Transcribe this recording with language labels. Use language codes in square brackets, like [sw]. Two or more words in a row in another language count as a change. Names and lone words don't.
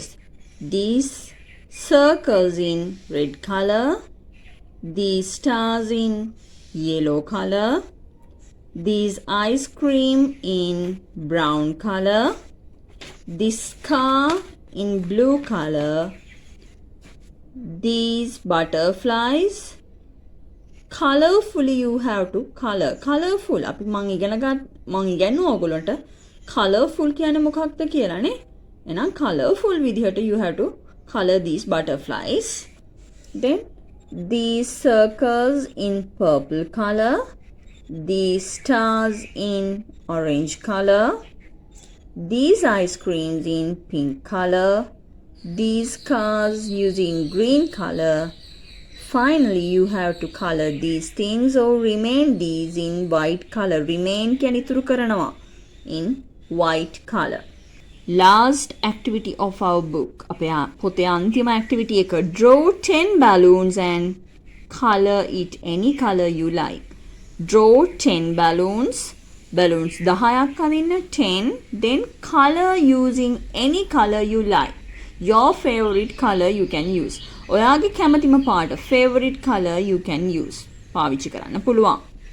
[en] These circles in red color, these stars in yellow color, these ice cream in brown color, this car in blue color, these butterflies. Colorfully you have to color. [si] Colorful අපි මං ඉගෙනුවා ඔයගොල්ලන්ට colorful කියන්නේ මොකක්ද කියලානේ. එහෙනම් colorful විදිහට [en] you have to color these butterflies. Then these circles in purple color, these stars in orange color, these ice creams in pink color, these cars using green color. Finally you have to color these things or remain these in white color. [si] Remain කියන්නේ ඉතුරු කරනවා [en] in white color. Last activity of our book. [si] අපේ පොතේ අන්තිම activity එක [en] draw 10 balloons and color it any color you like. Draw 10 balloons. Balloons [si] 10ක් අදින්න [en] 10. Then color using any color you like. Your favorite color you can use. [si] ඔයාගේ කැමතිම පාට [en] favorite color you can use. [si] පාවිච්චි කරන්න පුළුවන්.